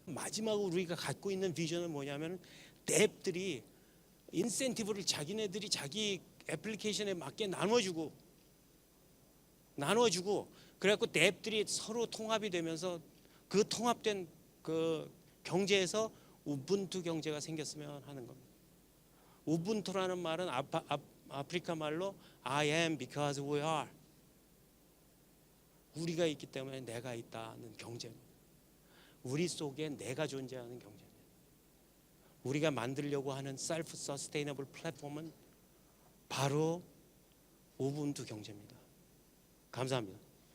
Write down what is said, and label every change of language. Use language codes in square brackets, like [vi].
[ko] 마지막으로 우리가 갖고 있는 비전은 뭐냐면 뎁들이 인센티브를 자기네들이 자기 애플리케이션에 맞게 나눠주고 그래갖고 뎁들이 서로 통합이 되면서 그 통합된 그 경제에서 우분투 경제가 생겼으면 하는 겁니다. 우분투라는 말은 아프리카 말로 [en] I am because we are. [ko] 우리가 있기 때문에 내가 있다는 경제입니다. 우리 속에 내가 존재하는 경제입니다. 우리가 만들려고 하는 셀프 서스테이너블 플랫폼은 바로 우분투 경제입니다. 감사합니다.